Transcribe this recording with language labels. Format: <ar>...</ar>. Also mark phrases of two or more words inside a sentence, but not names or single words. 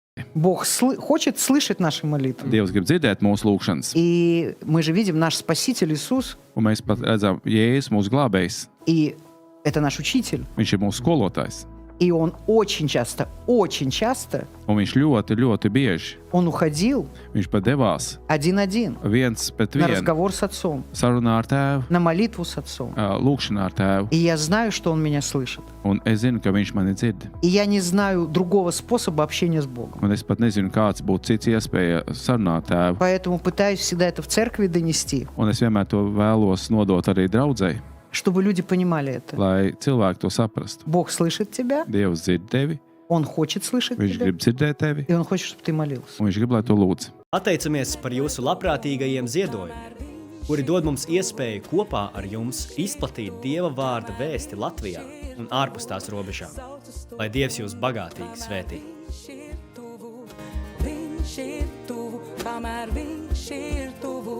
<ru>Бог хочет слышать наши молитвы.</ru> <lv>Dievs grib dzirdēt mūsu lūgšanas.</lv> <ru>И мы же видим, наш Спаситель Иисус,</ru> <lv>Un mēs pat redzam, Jēzus mūsu glābējs,</lv> <ru>и это наш Учитель.</ru> <lv>viņš ir mūsu skolotājs.</lv> <ru>И Он очень часто,</ru> <lv>Un viņš ļoti, ļoti bieži,</lv> <ru>Он уходил</ru> <lv>viņš pat devās</lv> <ru>один-один</ru> <lv>viens pret</lv> <ru>на</ru> <lv>vienu</lv> <ru>разговор с Отцом,</ru> <lv>sarunā ar tēvu,</lv> <ru>на молитву с Отцом.</ru> <lv>lūgšanā ar tēvu.</lv> <ru>И я знаю, что Он меня слышит.</ru> <lv>Un es zinu, ka viņš mani dzird.</lv> <ru>И я не знаю другого способа общения с Богом.</ru> <lv>Un es pat nezinu, kāds būtu cits iespēja sarunāt tēvu.</lv> <ru>Поэтому пытаюсь всегда это в церкви донести,</ru> <lv>Un es vienmēr to vēlos nodot arī draudzēji,</lv> <ru>чтобы люди понимали это.</ru> <lv>lai cilvēki to saprastu.</lv> <ru>Бог слышит тебя,</ru> <lv>Dievs dzird tevi,</lv> <ru>Он хочет слышать</ru> <lv>viņš</lv> <ru>тебя,</ru> <lv>grib dzirdēt tevi,</lv> <ru>и Он хочет, чтобы ты молился.</ru> <lv>un viņš grib, lai to lūdz. Pateicamies par jūsu labprātīgajiem ziedojumiem, kuri dod mums iespēju kopā ar jums izplatīt Dieva vārda vēsti Latvijā un ārpus tās robežām. Lai Dievs jūs bagātīgi svētī. Viņš ir tuvu, kamēr viņš ir tuvu.</lv>